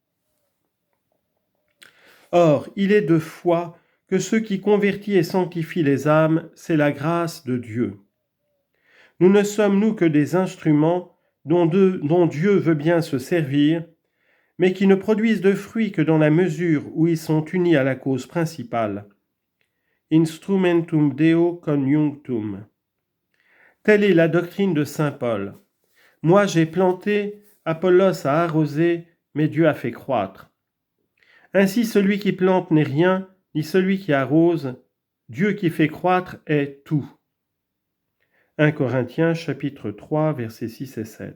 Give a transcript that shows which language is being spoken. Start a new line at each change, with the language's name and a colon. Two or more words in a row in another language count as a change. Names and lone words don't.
French: Or, il est de foi que ce qui convertit et sanctifie les âmes, c'est la grâce de Dieu. Nous ne sommes, nous, que des instruments dont Dieu veut bien se servir, mais qui ne produisent de fruits que dans la mesure où ils sont unis à la cause principale.
Latin: Instrumentum Deo conjunctum.
French: Telle est la doctrine de saint Paul. Moi j'ai planté, Apollos a arrosé, mais Dieu a fait croître. Ainsi celui qui plante n'est rien, ni celui qui arrose. Dieu qui fait croître est tout. 1 Corinthiens chapitre 3 versets 6 et 7.